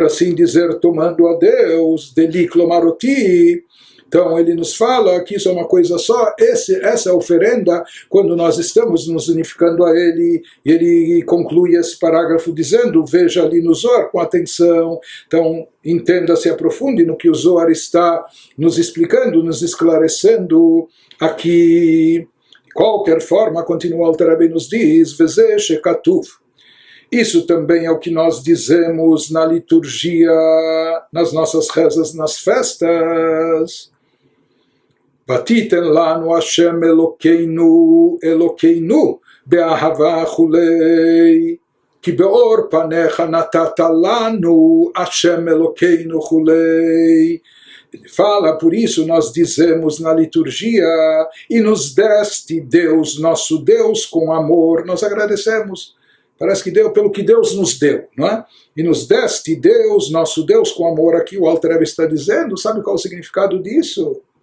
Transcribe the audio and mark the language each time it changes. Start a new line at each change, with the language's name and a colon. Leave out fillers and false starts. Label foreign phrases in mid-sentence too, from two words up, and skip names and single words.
Portuguese: assim dizer, tomando a Deus,
Hebrew: דלי כלומר אותי,
Portuguese: então ele nos fala que isso é uma coisa só, essa oferenda, quando nós estamos nos unificando a ele, e ele conclui esse parágrafo dizendo, veja ali no Zohar com atenção, então entenda, se aprofunde no que o Zohar está nos explicando, nos esclarecendo aqui. De qualquer forma, continua o Alter Rebbe nos diz,
Hebrew: וזה שכתוב.
Portuguese: Isso também é o que nós dizemos na liturgia, nas nossas rezas, nas festas.
Hebrew: ותתן לנו השם אלהינו באהבה כו' כי באור פניך נתת לנו השם אלהינו כו.
Portuguese: Ele fala, por isso nós dizemos na liturgia, e nos deste Deus, nosso Deus, com amor, nós agradecemos. Parece que deu pelo que Deus nos deu, não é? E nos deste Deus, nosso Deus, com amor, aqui o Alter Rebbe está dizendo, sabe qual é o significado disso?